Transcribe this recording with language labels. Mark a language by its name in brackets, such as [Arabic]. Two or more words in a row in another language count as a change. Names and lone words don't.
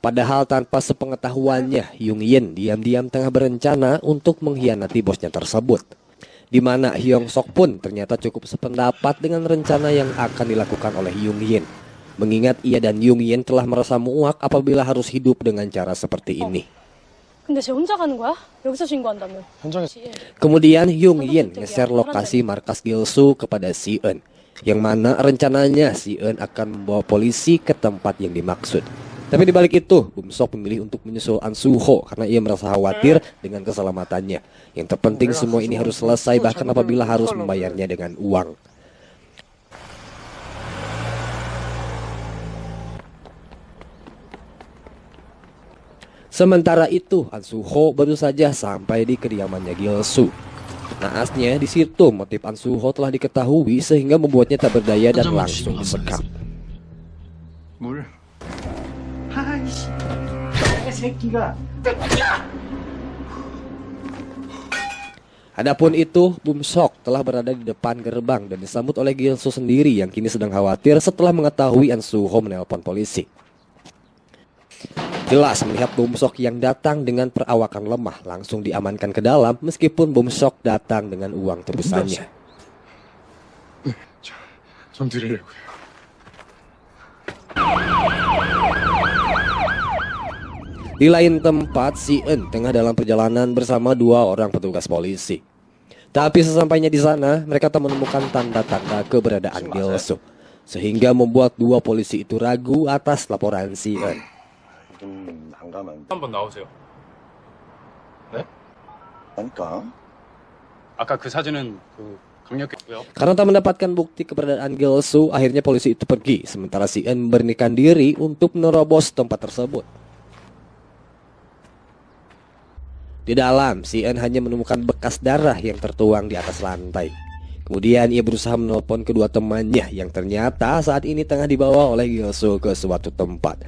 [Indonesian] Padahal tanpa sepengetahuannya, Yung Yin diam-diam tengah berencana untuk mengkhianati bosnya tersebut. Di mana Hyung Sok pun ternyata cukup sependapat dengan rencana yang akan dilakukan oleh Yung Yin. Mengingat ia dan Yung Yin telah merasa muak apabila harus hidup dengan cara seperti ini. [Korean] 근데 쟤 혼자 가는 거야? 여기서 신고한다며. [Indonesian] Kemudian Yung Yin nge-share lokasi markas Gilsu kepada Si Eun, yang mana rencananya Si Eun akan membawa polisi ke tempat yang dimaksud. Tapi di balik itu, Bum Sok memilih untuk menyusul An Soo-ho karena ia merasa khawatir dengan keselamatannya. Yang terpenting semua ini harus selesai bahkan apabila harus membayarnya dengan uang. Sementara itu, An Soo-ho baru saja sampai di kediamannya Gilsu. Naasnya di situ motif An Soo-ho telah diketahui sehingga membuatnya tak berdaya dan langsung disekap. [Korean] 물. 아이씨. 새끼가. [Indonesian] Adapun itu, Bum Sok telah berada di depan gerbang dan disambut oleh Gilsu sendiri yang kini sedang khawatir setelah mengetahui An Soo-ho menelpon polisi. Jelas melihat Bum Sok yang datang dengan perawakan lemah langsung diamankan ke dalam meskipun Bum Sok datang dengan uang tebusannya. [Korean] 좀 드리려고요. [Indonesian] Di lain tempat, Si Eun tengah dalam perjalanan bersama 2 orang petugas polisi. Tapi sesampainya di sana, mereka tak menemukan tanda-tanda keberadaan Gilsu, sehingga membuat 2 polisi itu ragu atas laporan Si Eun. [Korean] 한번 나오세요. 네? 그러니까 아까 그 사진은 강력했고요. [Indonesian] Karena tak mendapatkan bukti keberadaan Gilsu, akhirnya polisi itu pergi, sementara Si Eun memberanikan diri untuk menerobos tempat tersebut. Di dalam, Si Eun hanya menemukan bekas darah yang tertuang di atas lantai. Kemudian ia berusaha menelpon kedua temannya yang ternyata saat ini tengah dibawa oleh Gilsu ke suatu tempat.